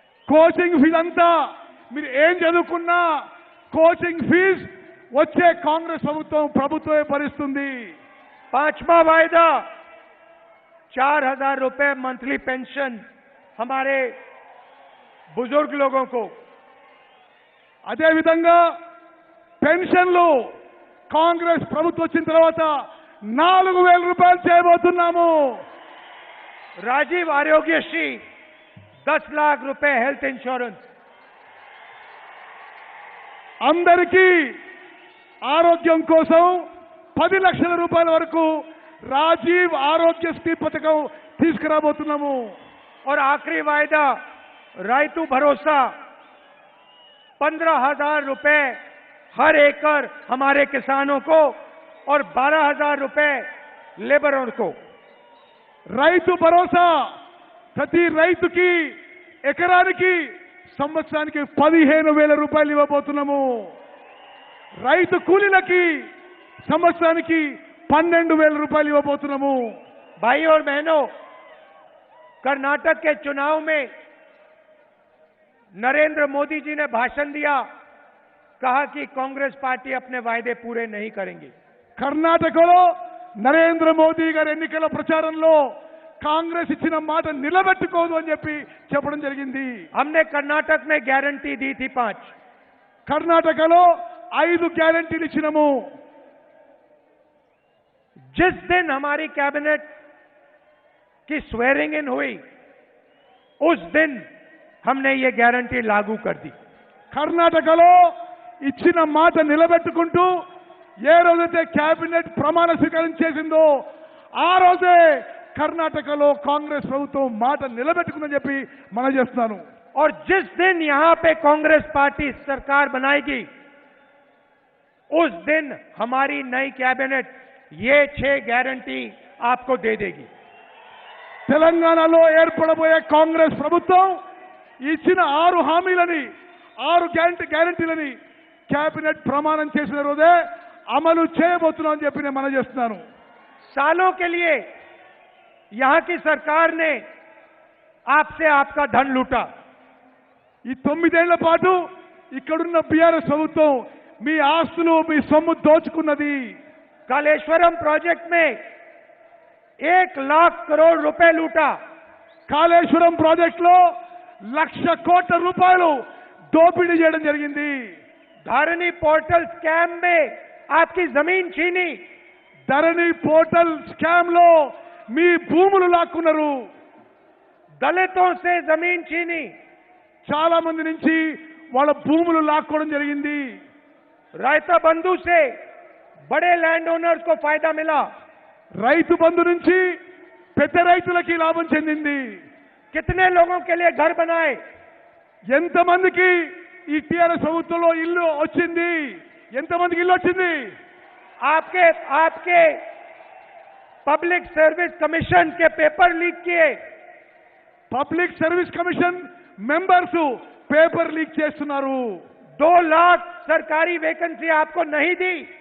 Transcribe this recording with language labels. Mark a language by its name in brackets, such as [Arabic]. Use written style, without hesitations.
[Telugu] Coaching fee అంతా మీరు ఏం చదువుకున్నా కోచింగ్ ఫీజు వచ్చే కాంగ్రెస్ ప్రభుత్వమే భరిస్తుంది। [Hindi] 5वां वायदा 4000 रुपए मंथली पेंशन हमारे बुजुर्ग लोगों को। [Telugu] అదే విధంగా పెన్షన్లు కాంగ్రెస్ ప్రభుత్వం వచ్చిన తర్వాత 4000 రూపాయలు చేయబోతున్నాము। [Hindi] राजीव आरोग्यश्री 10 लाख रुपए हेल्थ इंश्योरेंस। [Telugu] అందరికీ ఆరోగ్యం కోసం 10 లక్షల రూపాయల వరకు రాజీవ్ ఆరోగ్యశ్రీ పథకం తీసుకురాబోతున్నాము। [Hindi] और आखिरी वायदा रायतु भरोसा 15,000 रुपए हर एकड़ हमारे किसानों को और 12,000 रुपए लेबरों को। [Telugu] రైతు భరోసా ప్రతి రైతుకి ఎకరానికి సంవత్సరానికి 15,000 రూపాయలు ఇవ్వబోతున్నాము। రైతు కూలీలకి సంవత్సరానికి 12,000 రూపాయలు ఇవ్వబోతున్నాము। [Hindi] भाई और बहनों, कर्नाटक के चुनाव में नरेंद्र मोदी जी ने भाषण दिया, कहा कि कांग्रेस पार्टी अपने वायदे पूरे नहीं करेंगी। [Telugu] కర్ణాటకలో నరేంద్ర మోదీ గారి ఎన్నికల ప్రచారంలో కాంగ్రెస్ ఇచ్చిన మాట నిలబెట్టుకోదు అని చెప్పడం జరిగింది। [Hindi] हमने कर्नाटक में गारंटी दी थी 5। [Telugu] కర్ణాటకలో 5 గ్యారెంటీలు ఇచ్చినాము। [Hindi] जिस दिन हमारी कैबिनेट की स्वेरिंग इन हुई उस दिन हमने ये गारंटी लागू कर दी। [Telugu] కర్ణాటకలో ఇచ్చిన మాట నిలబెట్టుకుంటూ ఏ రోజైతే కేబినెట్ ప్రమాణ స్వీకారం చేసిందో ఆ రోజే కర్ణాటకలో కాంగ్రెస్ ప్రభుత్వం మాట నిలబెట్టుకుందని చెప్పి మనం చేస్తున్నాను। [Hindi] और जिस दिन यहां पे कांग्रेस पार्टी सरकार बनाएगी उस दिन हमारी नई कैबिनेट ये 6 गारंटी आपको दे देगी। [Telugu] తెలంగాణలో ఏర్పడబోయే కాంగ్రెస్ ప్రభుత్వం ఇచ్చిన 6 హామీలని 6 గ్యారెంటీలని కేబినెట్ ప్రమాణం చేసిన రోజే అమలు చేయబోతున్నామని చెప్పి నేను మనం చేస్తున్నాను। [Hindi] सालों के लिए यहां की सरकार ने आपसे आपका धन लूटा। [Telugu] ఈ 9 ఏళ్ల పాటు ఇక్కడున్న బీఆర్ఎస్ ప్రభుత్వం మీ ఆస్తులు మీ సొమ్ము దోచుకున్నది। [Hindi] कालेश्वरम प्रोजेक्ट में 1 लाख करोड़ रुपए लूटा। [Telugu] కాళేశ్వరం ప్రాజెక్టులో 1,00,000 కోట్ల రూపాయలు దోపిడీ చేయడం జరిగింది। [Hindi] धरनी पोर्टल स्कैम में आपकी जमीन छीनी। [Telugu] ధరణి పోర్టల్ స్కామ్ లో మీ భూములు లాక్కున్నారు। [Hindi] दलितों से जमीन छीनी। [Telugu] చాలా మంది నుంచి వాళ్ళ భూములు లాక్కోవడం జరిగింది। [Hindi] रायता बंधु से बड़े लैंड ओनर्स को फायदा मिला। [Telugu] రైతు బంధు నుంచి పెద్ద రైతులకి లాభం చెందింది। [Hindi] कितने लोगों के लिए घर बनाए? [Telugu] ఎంతమందికి ఈ టీఆర్ఎస్ ప్రభుత్వంలో ఇల్లు వచ్చింది? ఎంతమందికి ఇల్లు వచ్చింది? [Hindi] आपके पब्लिक सर्विस कमीशन के पेपर लीक किए। [Telugu] Public service commission members paper leak చేస్తున్నారు। [Hindi] 2 लाख सरकारी वैकेंसी आपको नहीं दी।